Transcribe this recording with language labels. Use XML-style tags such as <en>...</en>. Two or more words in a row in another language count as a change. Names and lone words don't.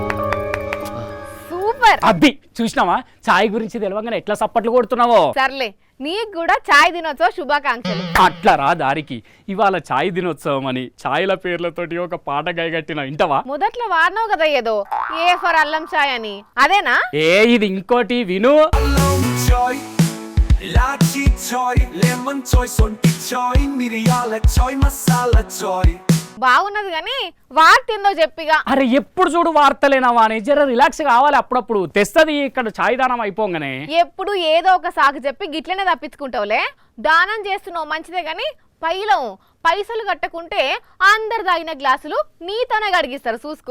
<te>అబ్బి చూసినావా చాయ్ గురించి తెలవగానే ఎట్లా సప్పట్లు కొడుతున్నావో. సర్లే, నీకు కూడా చాయ్ దినోత్సవ శుభాకాంక్షలు. అట్లా రా దారికి. ఇవాళ చాయ్ దినోత్సవం అని చాయ్ల పేర్లతోటి ఒక పాట గైగట్టిన వింటవా? మొదట్లో వాడినావు కదా ఏదో</te> <en>A for</en> <te>అల్లం చాయ్ అని, అదేనా? ఇది ఇంకోటి విను.</te> <en>Long choy, ilachi choy, lemon choy, sonti choy, miriyala choy, masala choy.</en> <te>బాగున్నది కానీ వార్త ఏందో చెప్పిగా. అరే ఎప్పుడు చూడు వార్తలేనావా అని, జర రిలాక్స్ కావాలి అప్పుడప్పుడు. తెస్తది ఇక్కడ చాయ్ దానం అయిపోగానే. ఎప్పుడు ఏదో ఒక సాకు చెప్పి గిట్లనే తప్పించుకుంటావులే. దానం చేస్తున్నావు మంచిదే గాని పైసలు కట్టకుంటే అందరు తాగిన గ్లాసులు నీతోనే గడిగిస్తారు చూసుకో.</te>